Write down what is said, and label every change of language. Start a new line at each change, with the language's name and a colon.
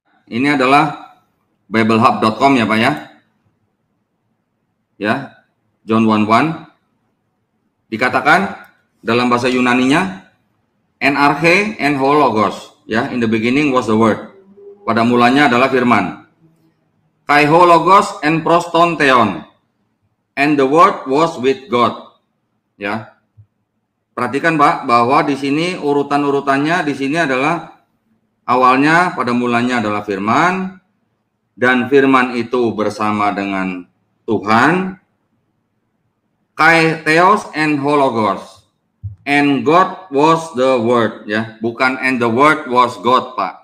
Indonesian: Ini adalah biblehub.com ya, Pak ya. Ya. John 1:1 dikatakan dalam bahasa Yunaninya
Greek: en arche en ho logos,
Indonesian: ya,
English: in the beginning was the word.
Indonesian: Pada mulanya adalah firman.
Greek: Kai ho logos en proston theon,
English: and the word was with God.
Indonesian: Ya. Perhatikan, Pak, bahwa di sini urutan-urutannya di sini adalah awalnya pada mulanya adalah firman, dan firman itu bersama dengan Tuhan.
Greek: Kai theos and hologos,
English: and God was the word,
Indonesian: ya, bukan
English: and the word was God, Pak.